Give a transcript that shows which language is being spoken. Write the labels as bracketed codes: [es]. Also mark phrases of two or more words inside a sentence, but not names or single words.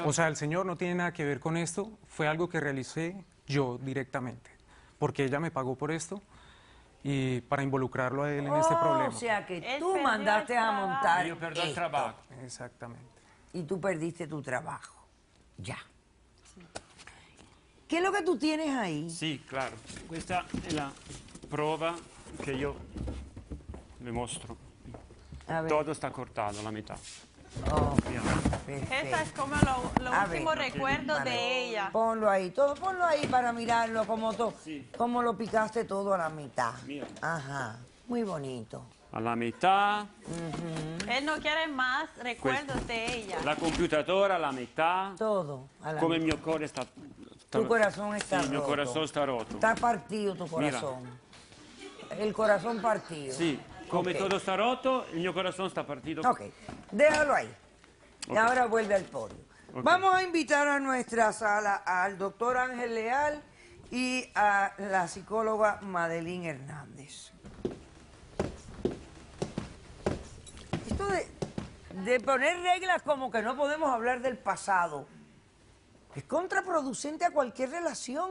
[es] o sea, el señor no tiene nada que ver con esto, fue algo que realicé yo directamente, porque ella me pagó por esto y para involucrarlo a él en este problema. O sea que Él tú perdió mandaste el a trabajo. montar Yo perdí el esto, trabajo. Exactamente. y tú perdiste tu trabajo. Ya. ¿Qué es lo que tú tienes ahí? [it] Sì, claro. Questa è la prova che io le mostro. [es] A ver. Todo está cortado, la mitad. Oh, Esa es perfecto. como lo A último ver. recuerdo Vale. de ella. Ponlo ahí, todo, ponlo ahí para mirarlo, como lo picaste todo a la mitad. Mira. Ajá, muy bonito. [it] Alla metà, [es] Él no quiere más recuerdos de ella. [it] la computatora alla metà, [es] Todo a la [it] come il [es] mitad. [it] mio cuore sta... [es] Tu corazón está [it] Sì, il mio [es] roto. [it] corazón sta rotto. [es] Está partido tu corazón. El corazón partido. [it] Sì, come [es] Ok. [it] todo sta rotto, il mio corazón sta partito. [es] Ok, déjalo ahí. Y Ok. ahora vuelve al podio. Ok. Vamos a invitar a nuestra sala al doctor Ángel Leal y a la psicóloga Madeline Hernández. Esto de poner reglas como que no podemos hablar del pasado es contraproducente a cualquier relación.